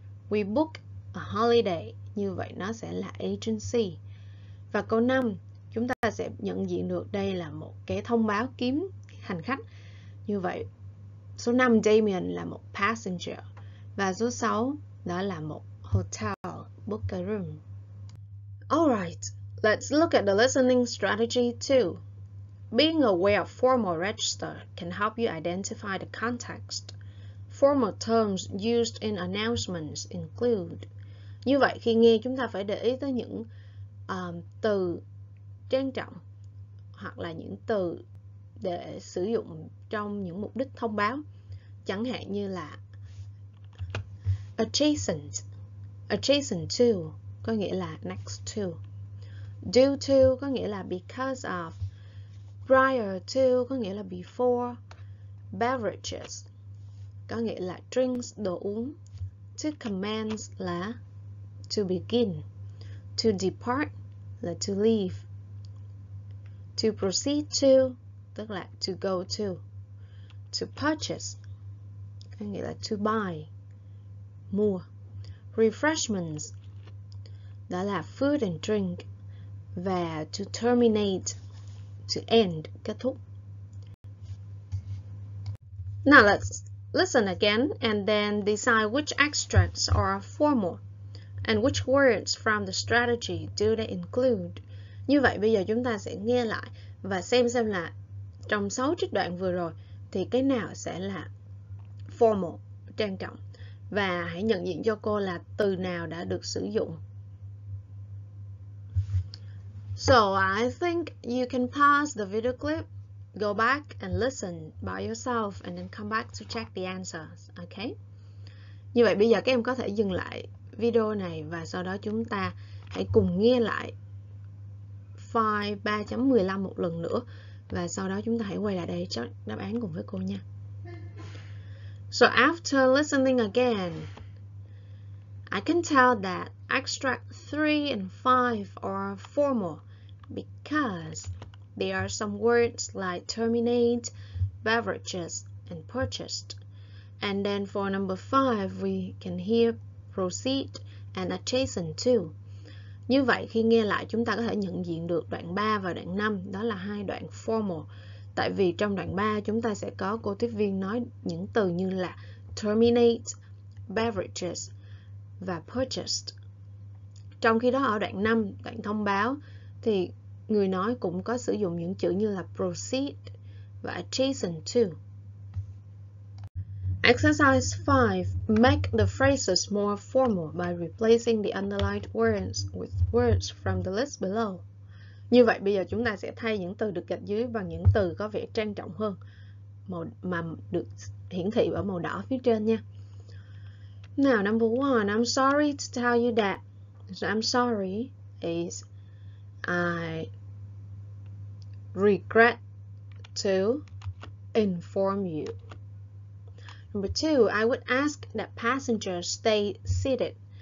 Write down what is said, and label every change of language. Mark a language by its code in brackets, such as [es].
[en] We book a holiday. [vi] Như vậy nó sẽ là agency. Và câu 5 chúng ta sẽ nhận diện được đây là một cái thông báo kiếm hành khách. Như vậy số 5 Damien là một passenger. Và số 6 đó là một hotel, [en] book a room. Alright, let's look at the listening strategy too. Being aware of formal register can help you identify the context. Formal terms used in announcements include. [vi] Như vậy khi nghe chúng ta phải để ý tới những từ trang trọng hoặc là những từ để sử dụng trong những mục đích thông báo. Chẳng hạn như là adjacent to có nghĩa là next to. [en] Due to [vi] có nghĩa là [en] because of. Prior to có nghĩa là before. [vi] Beverages có nghĩa là drinks, đồ uống. [en] To commence là to begin. To depart là to leave. To proceed to [vi] tức là [en] to go to. To purchase [vi] có nghĩa là [en] to buy, [vi] mua. [en] Refreshments [vi] đó là [en] food and drink. [vi] Và [en] to terminate, to end, [vi] kết thúc. [en] Now let's listen again and then decide which extracts are formal and which words from the strategy do they include. [vi] Như vậy bây giờ chúng ta sẽ nghe lại và xem là trong 6 trích đoạn vừa rồi thì cái nào sẽ là formal, trang trọng. Và hãy nhận diện cho cô là từ nào đã được sử dụng. [en] So I think you can pause the video clip, go back and listen by yourself and then come back to check the answers, okay? [vi] Như vậy bây giờ các em có thể dừng lại video này và sau đó chúng ta hãy cùng nghe lại file 3.15 một lần nữa và sau đó chúng ta hãy quay lại đây check đáp án cùng với cô nha. [en] So after listening again, I can tell that extract 3 and 5 are formal because there are some words like terminate, beverages, and purchased. And then for number 5, we can hear proceed and adjacent to. [vi] Như vậy khi nghe lại chúng ta có thể nhận diện được đoạn 3 và đoạn 5, đó là hai đoạn formal. Tại vì trong đoạn 3 chúng ta sẽ có cô tiếp viên nói những từ như là terminate, beverages và purchased. Trong khi đó ở đoạn 5, đoạn thông báo thì người nói cũng có sử dụng những chữ như là proceed và adjacent to. [en] Exercise 5. Make the phrases more formal by replacing the underlined words with words from the list below. [vi] Như vậy bây giờ chúng ta sẽ thay những từ được gạch dưới bằng những từ có vẻ trang trọng hơn mà được hiển thị ở màu đỏ phía trên nha. [en] Now, number 1, I'm sorry to tell you that. So I'm sorry is I regret to inform you. Number 2, I would ask that passengers stay seated.